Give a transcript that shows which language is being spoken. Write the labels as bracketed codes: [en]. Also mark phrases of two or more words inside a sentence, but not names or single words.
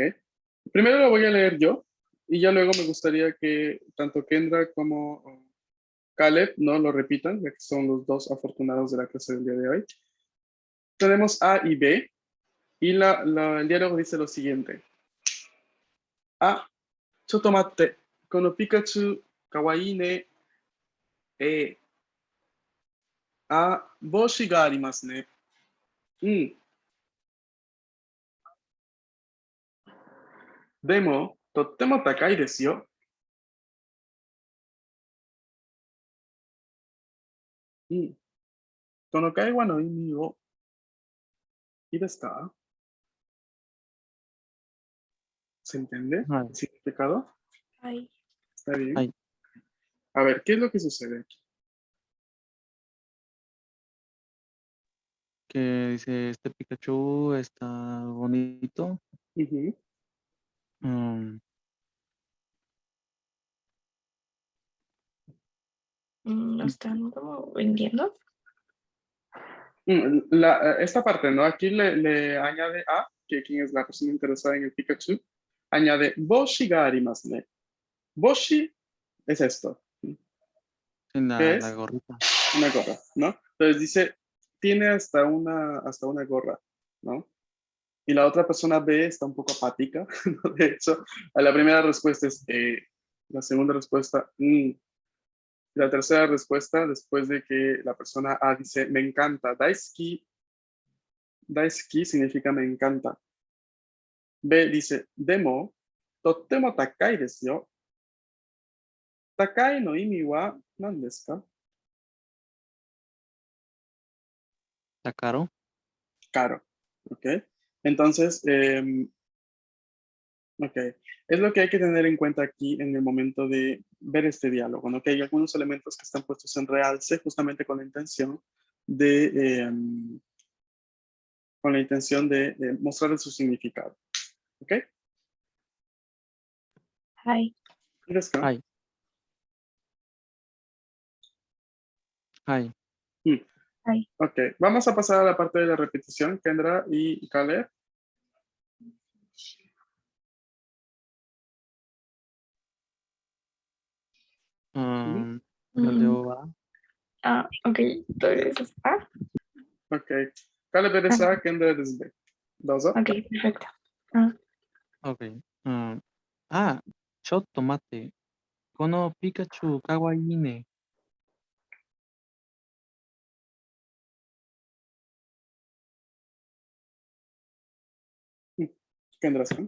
[es] Primero lo voy a leer yo y ya luego me gustaría que tanto Kendra como Caleb no lo repitan, ya que son los dos afortunados de la clase del día de hoy. Tenemos A y B y el diálogo dice lo siguiente. A, [ja] ちょっと待って。このピカチュウ、かわいいね。A、あ、帽子がありますね。うん。でも、とっても高いですよ。うん。この会話の意味をいいですか? [es] ¿Se entiende [ja] は [es] el significado? [ja] はい。 [es] ¿Está [ja] い。 [es] bien? [ja] はい。 [es] A ver, ¿qué es lo que sucede aquí? Que dice, este Pikachu está bonito. Ujú. Mm, ¿Lo están como vendiendo? Esta parte, ¿no? Aquí le añade a, que quien es la persona interesada en el Pikachu, añade [ja] 帽子がありますね. [es] Boshi es esto. en ¿Qué la es? gorrita. Una gorra, ¿no? Entonces dice, tiene hasta una gorra, ¿no? Y la otra persona B está un poco apática, ¿no? De hecho, a la primera respuesta es la segunda respuesta, la tercera respuesta, después de que la persona A dice, me encanta, daisuki, daisuki significa me encanta. B dice, [ja] でも、とっても高いですよ. 高いの意味は何ですか? [es] ¿Está caro? Caro, ¿ok? Entonces, Ok, es lo que hay que tener en cuenta aquí en el momento de ver este diálogo, ¿no? Que hay algunos elementos que están puestos en realce justamente con la intención de mostrar su significado. ¿Ok? [ja] はい。いいですか? はい。はい。はい。 [es] Ok, vamos a pasar a la parte de la repetición, Kendra y Caleb. [ja] うん。うんそれは、 [es] あ、ok. Entonces, A. Ok, Caleb eres A, Kendra eres B. Dos. Ok, perfecto. Ah, [ja] OK。あ、ちょっと待って。このピカチュウかわいいね。 Kendra-san.